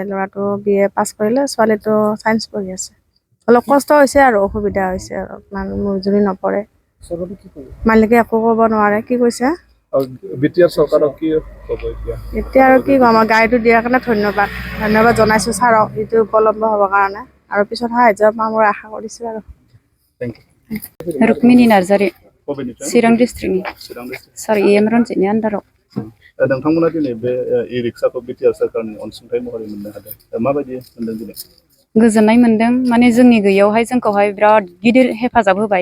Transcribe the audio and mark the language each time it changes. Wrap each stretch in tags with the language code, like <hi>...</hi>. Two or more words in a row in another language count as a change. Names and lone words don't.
<as>ল'ৰাটো BA পাছ কৰিলে, ছোৱালীটো চায়েন্স পঢ়ি আছে। অলপ কষ্ট হৈছে আৰু অসুবিধা হৈছে, অলপমান মজুৰি নপৰে। মালিকে একো ক'ব নোৱাৰে। কি কৈছে? বিটিআৰ চৰকাৰক কি ক'ব এতিয়া? এতিয়া আৰু কি ক'ম, গাড়ীটো দিয়াৰ কাৰণে ধন্যবাদ জনাইছোঁ ছাৰক, এইটো উপলব্ধ হ'বৰ কাৰণে। আৰু পিছত সাহায্য পাম মই আশা কৰিছোঁ আৰু।</as> <brx>रुक्मिणी नार्जारी चिरां डिस्ट्रिक्टनि सार EM रनजितनि आन्दाराव। नोंथांमोना दिनै बे इ-रिक्साखौ बिटिआर सोरखारनि अनसुंथाइ महरै मोननो हादों। माबायदि मोनदों दिनै? गोजोननाय मोनदों, माने जोंनि गैयावहाय जोंखौहाय बिराद गिदिर हेफाजाब होबाय।</brx>